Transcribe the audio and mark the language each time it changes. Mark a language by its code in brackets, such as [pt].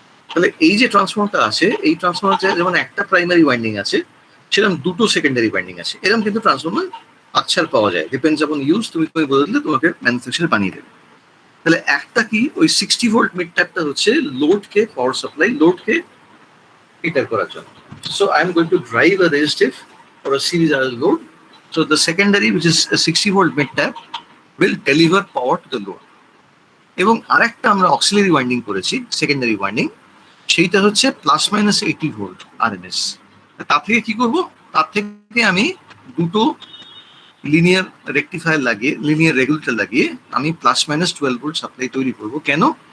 [bn] তাহলে এই যে ট্রান্সফর্মারটা আছে, এই ট্রান্সফর্মারটা যেমন একটা প্রাইমারি ওয়াইন্ডিং আছে, সেরকম দুটো সেকেন্ডারি ওয়াইন্ডিং আছে। এরকম কিন্তু ট্রান্সফর্মার আচ্ছার পাওয়া যায়, [en] Depends upon use. [bn] তুমি বলে দিলে তোমাকে ম্যানুফ্যাকচার বানিয়ে দেবে। তাহলে একটা কি ওই 60 ভোল্ট মিড ট্যাপটা হচ্ছে লোডকে পাওয়ার সাপ্লাই, লোডকে হিটার করার জন্য। [en] So I am going to drive a resistive or a series RL load. So the secondary, which is a 60 volt mid tap, will deliver power to the load. [bn] এবং আরেকটা আমরা auxiliary winding করেছি, secondary winding, সেইটা হচ্ছে plus minus 80 volt RMS. তার থেকে কি করব, তার থেকে আমি দুটো লিনিয়ার রেকটিফায়ার লাগিয়ে, লিনিয়ার রেগুলেটর লাগিয়ে আমি প্লাস মাইনাস 12 ভোল্ট সাপ্লাই তৈরি করব। কেন?